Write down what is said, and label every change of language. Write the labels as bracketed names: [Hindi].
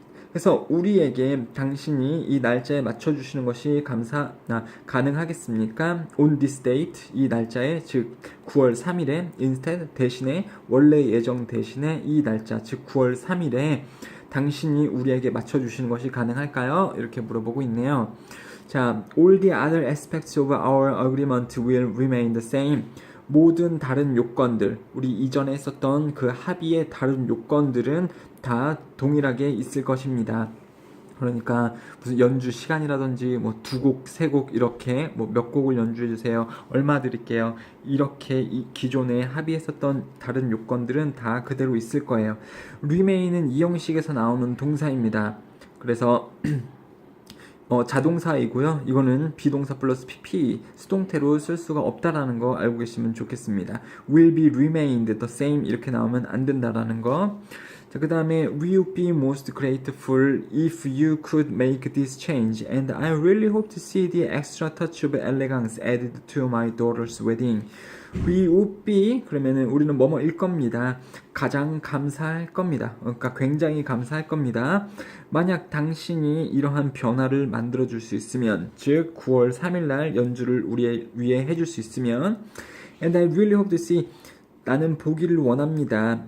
[Korean] 그래서 우리에게 당신이 이 날짜에 맞춰주시는 것이 가능하겠습니까? [English] On this date, [Korean] 이 날짜에, 즉 9월 3일에 instead 대신에, 원래 예정 대신에 이 날짜, 즉 9월 3일에 당신이 우리에게 맞춰주시는 것이 가능할까요? 이렇게 물어보고 있네요. [English] 자, all the other aspects of our agreement will remain the same. [Korean] 모든 다른 요건들, 우리 이전에 했었던 그 합의의 다른 요건들은 다 동일하게 있을 것입니다. 그러니까 무슨 연주 시간이라든지 뭐 2곡, 3곡 이렇게 뭐 몇 곡을 연주해 주세요. 얼마 드릴게요. 이렇게 이 기존에 합의했었던 다른 요건들은 다 그대로 있을 거예요. remain은 이 형식에서 나오는 동사입니다. 그래서 자동사이고요. 이거는 비동사 플러스 pp 수동태로 쓸 수가 없다라는 거 알고 계시면 좋겠습니다. [English] will be remained the same [Korean] 이렇게 나오면 안 된다라는 거. 자, 그 다음에 [English] we would be most grateful if you could make this change and I really hope to see the extra touch of elegance added to my daughter's wedding. We would be [Korean] 그러면은 우리는 뭐뭐일 겁니다. 가장 감사할 겁니다. 그러니까 굉장히 감사할 겁니다. 만약 당신이 이러한 변화를 만들어 줄 수 있으면, 즉 9월 3일 날 연주를 우리 위해 해줄 수 있으면 [English] and I really hope to see [Korean] 나는 보기를 원합니다.